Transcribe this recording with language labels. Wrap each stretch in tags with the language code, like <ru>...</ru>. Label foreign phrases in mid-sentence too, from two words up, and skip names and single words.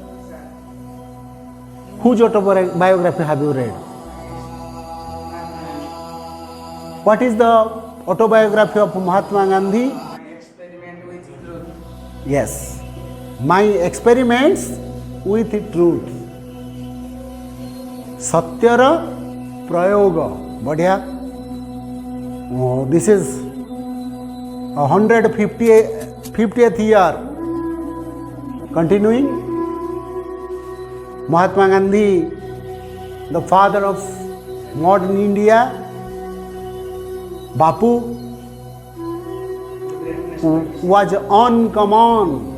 <en>Whose autobiography have you read? What is the autobiography of Mahatma Gandhi? Experiment with truth. Yes, my experiments with truth.</en> <hi>सत्यर प्रयोग. बढ़िया.</hi> <en>This is 150th year continuing. Mahatma Gandhi, the father of modern India, Bapu was on command.</en>